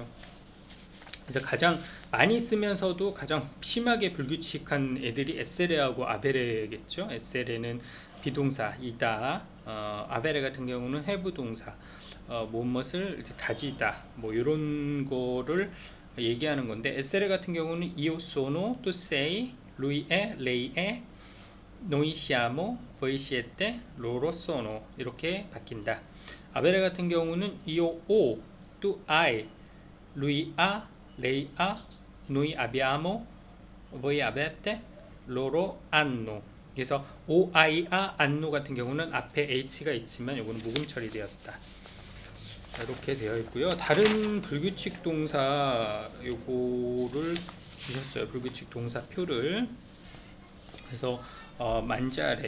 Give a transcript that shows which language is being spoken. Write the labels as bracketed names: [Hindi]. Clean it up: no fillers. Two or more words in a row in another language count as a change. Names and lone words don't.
[Korean] 그래서 가장 많이 쓰면서도 가장 심하게 불규칙한 애들이 에세레하고 아베레겠죠. 에세레는 비동사 이다, 아베레 같은 경우는 have 동사, 무엇을 이제 가지다, 뭐 이런 거를 얘기하는 건데, 에세레 같은 경우는 [Italian] io sono, tu sei, lui è, lei è, noi siamo, voi siete, loro sono [Korean] 이렇게 바뀐다. 아베레 같은 경우는 [Italian] io ho, tu hai, lui ha, lei ha, noi abbiamo, voi avete, loro hanno [Korean] 그래서 오아이아 안노 같은 경우는 앞에 h가 있지만 이거는 모음 처리되었다. 이렇게 되어 있고요. 다른 불규칙 동사 요거를 주셨어요. 불규칙 동사표를. 그래서 만자래.